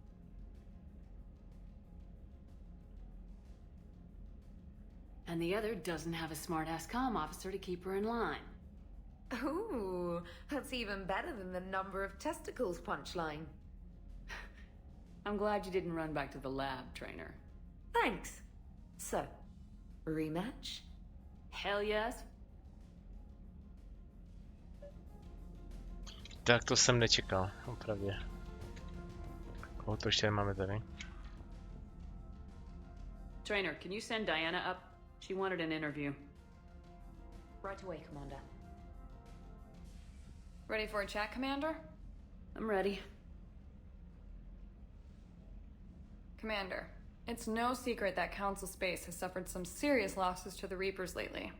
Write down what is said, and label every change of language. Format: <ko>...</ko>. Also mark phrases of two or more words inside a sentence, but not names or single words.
<en>And the other doesn't have a smart-ass comm officer to keep her in line. Ooh, that's even better than the number of testicles punchline. I'm glad you didn't run back to the lab, trainer. Thanks. So, rematch? Hell yes.</en> <cs>Tak to jsem nečekal, opravdu. Koho to ještě máme tady?</cs> <en>Trainer, can you send Diana up? She wanted an interview. Right away, Commander. Ready for a chat, Commander? I'm ready. Commander, it's no secret that Council Space has suffered some serious losses to the Reapers lately.</en>